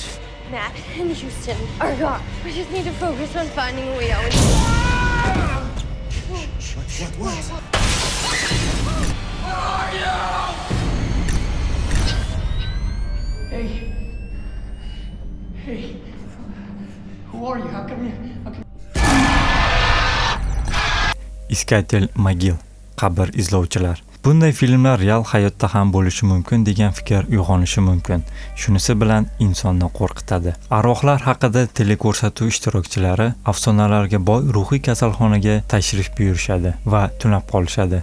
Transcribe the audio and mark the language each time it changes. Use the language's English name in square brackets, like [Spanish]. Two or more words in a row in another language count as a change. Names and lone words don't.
[English] Matt and Houston are gone. We just need to focus on finding Leo. What? Where are you? Hey, who are you? How come you? [Uzbek] Iskatel Magil, qabr izlovchilar. Bunday filmlar real hayotda ham bo'lishi mumkin degan fikr uyg'onishi mumkin. Shunisi bilan insonni qo'rqitadi. Arvohlar haqida teleko'rsatuv ishtirokchilari afsonalarga boy ruhiy kasalxonaga tashrif buyurishadi va tunab qolishadi.